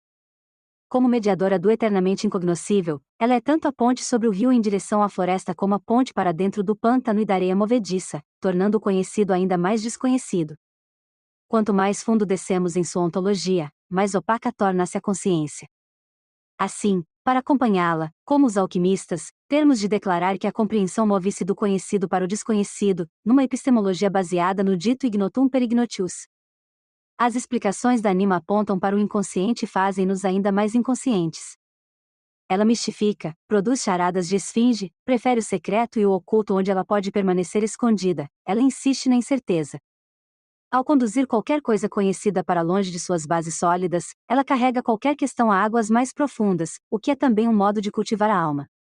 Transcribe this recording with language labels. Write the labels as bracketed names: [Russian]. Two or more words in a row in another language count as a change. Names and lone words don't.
[Portuguese] Como mediadora do eternamente incognoscível, ela é tanto a ponte sobre o rio em direção à floresta como a ponte para dentro do pântano e da areia movediça, tornando o conhecido ainda mais desconhecido. Quanto mais fundo descemos em sua ontologia, mais opaca torna-se a consciência. Assim, para acompanhá-la, como os alquimistas, termos de declarar que a compreensão move-se do conhecido para o desconhecido, numa epistemologia baseada no dito [Latin] ignotum per ignotius. [Portuguese] As explicações da anima apontam para o inconsciente e fazem-nos ainda mais inconscientes. Ela mistifica, produz charadas de esfinge, prefere o secreto e o oculto onde ela pode permanecer escondida, ela insiste na incerteza. Ao conduzir qualquer coisa conhecida para longe de suas bases sólidas, ela carrega qualquer questão a águas mais profundas, o que é também um modo de cultivar a alma.